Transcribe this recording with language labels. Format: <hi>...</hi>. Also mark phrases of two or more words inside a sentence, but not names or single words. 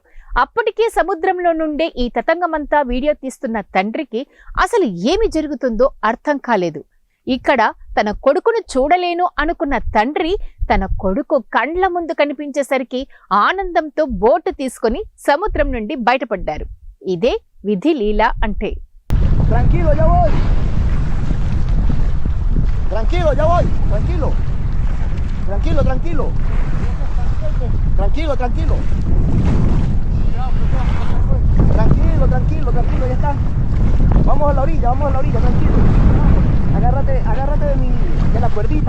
<te>అప్పటికే సముద్రంలో నుండే ఈ తతంగమంతా వీడియో తీస్తున్న తండ్రికి అసలు ఏమి జరుగుతుందో అర్థం కాలేదు. ఇక్కడ తన కొడుకును చూడలేను అనుకున్న తండ్రి తన కొడుకు కండ్ల ముందు కనిపించేసరికి ఆనందంతో బోటు తీసుకుని సముద్రం నుండి బయటపడ్డారు. ఇదే విధి లీల అంటే.</te> <es>Tranquilo, ya voy. Tranquilo, ya voy. Tranquilo. Tranquilo, tranquilo. Tranquilo, tranquilo. Tranquilo, tranquilo, tranquilo, ya está. Vamos a la orilla, tranquilo. Agárrate de la cuerdita.</es>